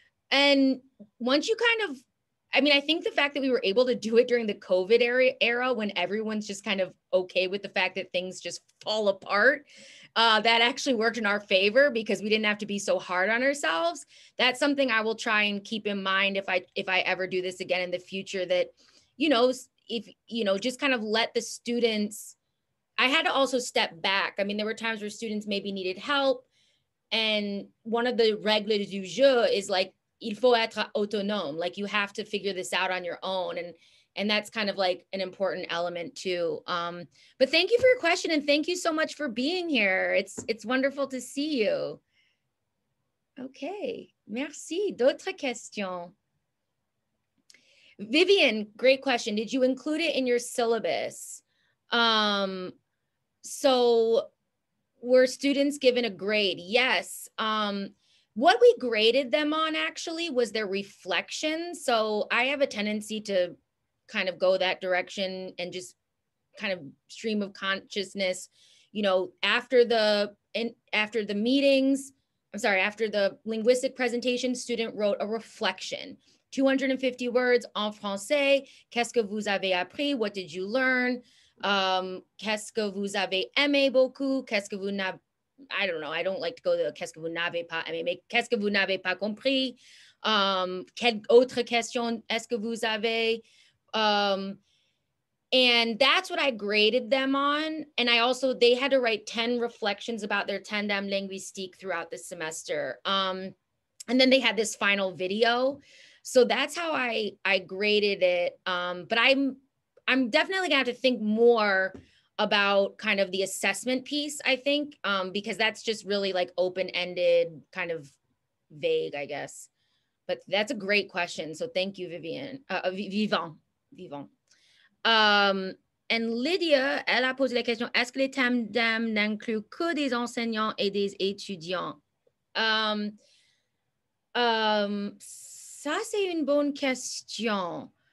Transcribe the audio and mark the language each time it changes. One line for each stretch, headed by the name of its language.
English: And once you kind of, I mean, I think the fact that we were able to do it during the COVID era when everyone's just kind of okay with the fact that things just fall apart, that actually worked in our favor because we didn't have to be so hard on ourselves. That's something I will try and keep in mind if I ever do this again in the future, that, you know, if, you know, just kind of let the students, I had to also step back. I mean, there were times where students maybe needed help. And one of the
French: règles du jeu
English: is like,
French: il faut être autonome.
English: Like you have to figure this out on your own. And that's kind of like an important element too. But thank you for your question. And thank you so much for being here. It's wonderful to see you. Okay, merci.
French: D'autres questions? Vivian,
English: great question. Did you include it in your syllabus? So were students given a grade? Yes. What we graded them on actually was their reflection. So I have a tendency to kind of go that direction and just kind of stream of consciousness, you know, after the meetings, after the linguistic presentation, student wrote a reflection, 250 words
French: en français. Qu'est-ce que vous avez appris?
English: What did you learn?
French: Qu'est-ce que vous avez aimé beaucoup? Qu'est-ce que vous n'avez,
English: I don't know, I don't like to go to
French: qu'est-ce que vous n'avez pas aimé, mais qu'est-ce que vous n'avez pas compris? Quelle autre question est-ce que vous avez?
English: And that's what I graded them on. And they had to write 10 reflections about their tandem linguistique throughout the semester. And then they had this final video. So that's how I graded it. But I'm definitely gonna have to think more about kind of the assessment piece, I think, because that's just really like open-ended, kind of vague, I guess. But that's a great question. So thank you, Vivian. Vivant.
French: And Lydia, elle a posé la question, est-ce que les tandems n'incluent que des enseignants et des étudiants? Ça, c'est une bonne question.